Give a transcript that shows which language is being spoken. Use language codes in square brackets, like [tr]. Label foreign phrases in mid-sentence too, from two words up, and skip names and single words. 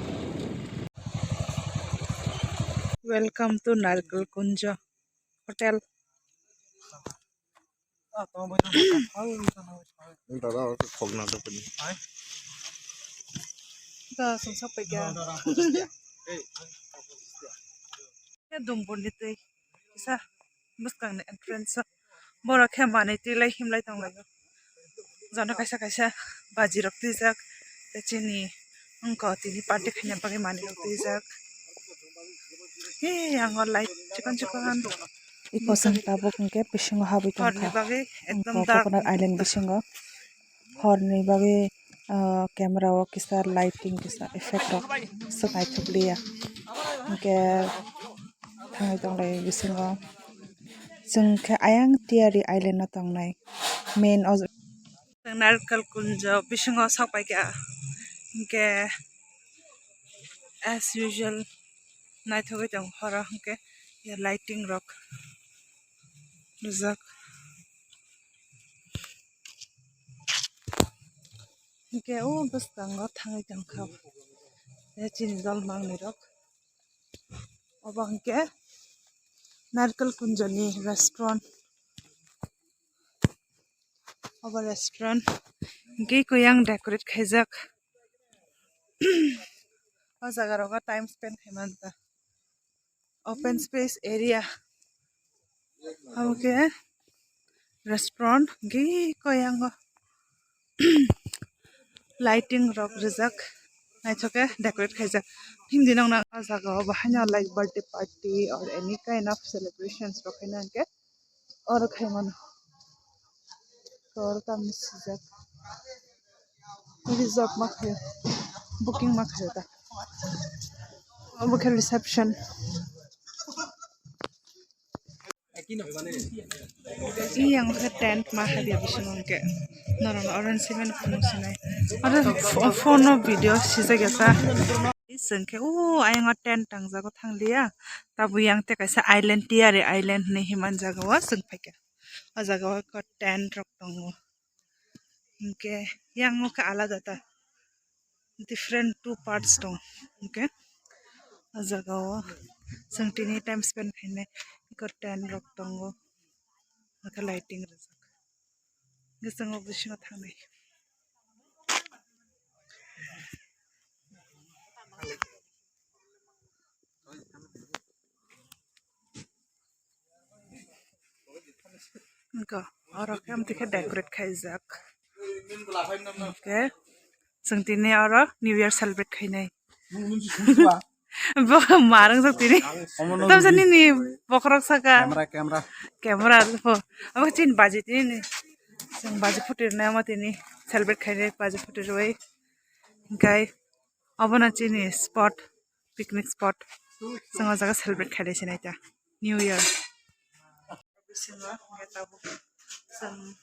[en] welcome to [trp] Narkol Kunja hotel ka sung sokai ka Dumboor ni tei isa muskang na entrance bora khema nei ti lai him lai tong lai jana kaisa kaisa baji rok tijak chini ongko tini party khanya bagi mani rok tijak he angor light chikon chikon iko sang tabuk ke bisingo habi tongkha bagi ekdom dark [en] coconut island [trp] bisingo horni bagi camera o kisa lighting kisa effect rok sangai thukliya ke thangai tonglai bisingo jengke ayang Tiyari Island no tongnai main Narkol Kunja bisingo sokai ka ke [en] as usual [trp] naithogai tong hora ke ya lighting rock rizak ke o bustango thangai tong kha chini dal mangni rok obang ke Narkol Kunja ni restaurant oba restaurant ge koyang decorate khaijak o jaga roga [en] time spend [trp] khaimanta [en] open space area [trp] okay restaurant ge koyang lighting rok rijak naithoke decorate khaijak hindi nang na jaga bahanya [en] like birthday party or any kind of celebrations [trp] rokhaina ke or khaiman or tam sijak reserve ma khayo booking ma khayo ta obo reception yang ke tent ma habia bisingo ke naron orange cement promotionai aro [en] phone video [trp] sija gesa isengke o ayang tent tangjago thanglia tabu yang te kaisa island Tiyari Island ni himan jaga wa sung phaika o jaga ko tent rok tongo inke yang ka alada ta [en] different two parts [trp] tong okay o jaga o sung tini [en] time spend [trp] khaine ko tent rok tongo maka lighting rijak gisang bisingo thangnai Enko oro kam tike decorate khaijak okay sung tini oro [en] new year celebrate [trp] khainai bo marang sa tini tam sani ni bokrok saka camera po abo chin baji tini sung baji futir na ma tini celebrate khainai baji futir wai gai abo na chini [en] spot picnic spot [trp] sung jaga celebrate khaidai sinai ta [en] new year [trp] bisingo ngetabu sung